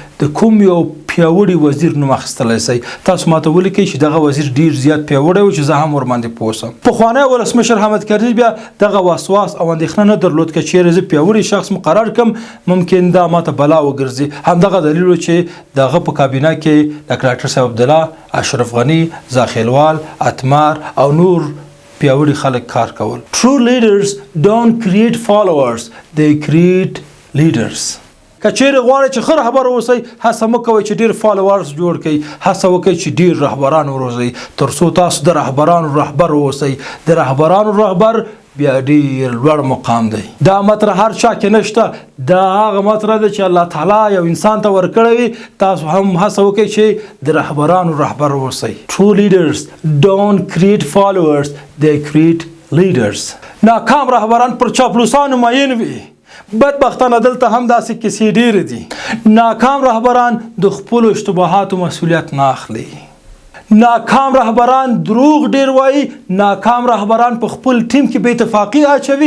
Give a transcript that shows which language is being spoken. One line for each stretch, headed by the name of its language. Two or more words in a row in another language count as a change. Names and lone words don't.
Pashto: د کوم یو پیاوړي وزیر نوم اخیستلی شئ تاسو ماته ولیکئ چې دغه وزیر ډیر زیات پیاوړی و چې زه هم ورباندې پوه شم پخوانی ولسمشر حامد کرزي بیا دغه وسواس او اندېښنه نه درلود که چیرې زه پیاوړي شخص مقرر کم ممکن دا ماته بلا وګرځي همدغه دلیل و چې دغه په کابینه کې د ډاکټر صاحب عبدالله اشرف غني زاخیلوال اتمار او نور پیاوړي خلک کار کول
English: True leaders don't create followers they create leaders
Pashto: که چیرې غواړئ چې ښه رهبر اوسئ هڅه مه کوئ چې ډېر فالوورز جوړ کړئ هڅه وکړئ چې ډېر رهبران وروزئ تر څو تاسو د رهبرانو رهبر اوسئ د رهبرانو رهبر بیا ډیر لوړ مقام دی. دا مطره هر چا کې نشته، دا هغه مطره ده چې الله تعالی یو انسان ته ورکړی وي. تاسو هم هڅه وکړئ چې د رهبرانو رهبر اوسئ.
English: True leaders don't create followers, they create leaders.
Pashto: ناکام رهبران پر چاپلوسانو ماین وي. بدبختانه دلته هم داسې کیسې ډېرې دي. ناکام رهبران د خپلو اشتباهاتو مسؤلیت نه اخلي. ناکام رهبران دروغ ډیر وایي. ناکام رهبران په خپل ټیم کې بې اتفاقي اچوي.